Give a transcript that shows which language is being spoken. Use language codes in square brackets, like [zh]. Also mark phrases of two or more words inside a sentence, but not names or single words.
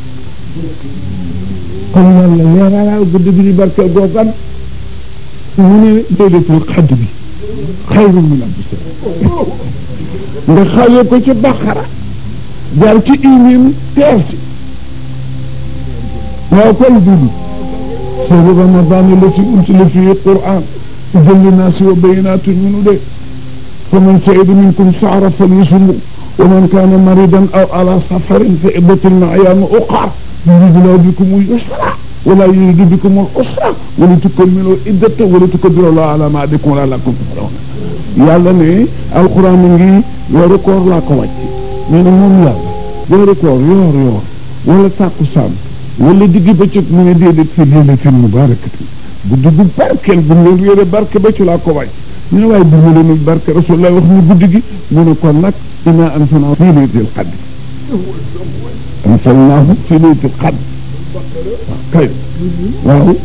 [wo] kon yàlla leeralal guddi gu ñu barkeel googan mu ne [ar] ليلة القدر خير من ألف شهر [wo] nga xale ko ci Baqara jaar ci imim teer si waaw kon dudu [ar] شهر رمضان الذي أنزل فيه القرآن هدى للناس وبينات منه ده فمن شهد منكم الشهر فليصمه ومن كان مريضا أو على سفر فعدة من أيام أخرى يريد الله بكم اليسر ولا يريد بكم العسر ولتكملوا العدة ولتكبروا الله على ما هداكم ولعلكم تفلحون [wo] yàlla ne alxuraan mi ngi weeru koor laa ko wàcc nee na moom yàlla weeru koor yoor wala tàkkusaan wala diggi bëccëg mu ne déedéet [ar] في ليلة مباركة [wo] guddi gu barkeel bu mu leen réere barke ba ci laa ko wàcc ñu ne waaye bu mu leen barke rasulullah wax ni guddi gi mu ne kon nag [ar] إنا أنزلناه في ليلة القدر أنزلناه في ليلة القدر [wo] kay waaw